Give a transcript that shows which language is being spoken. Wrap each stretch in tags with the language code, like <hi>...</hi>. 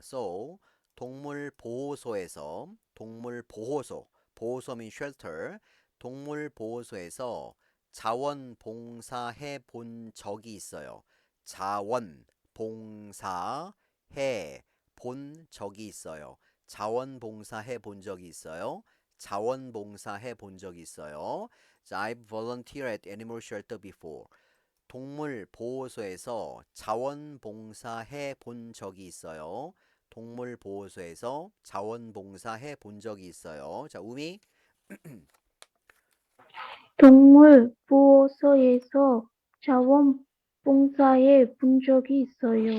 <en>So 동물보호소에서 보호소 means shelter.</en> <ko>동물보호소에서 자원봉사해 본 적이 있어요. 자원봉사해 본 적이 있어요. 자원봉사해 본 적이 있어요. 자원봉사해 본 적이 있어요.</ko> <en>자, I've volunteered at animal shelter before.</en> <ko>동물 보호소에서 자원봉사해 본 적이 있어요. 동물 보호소에서 자원봉사해 본 적이 있어요. 자, 우미. 동물 보호소에서 자원봉사해 본 적이 있어요.</ko>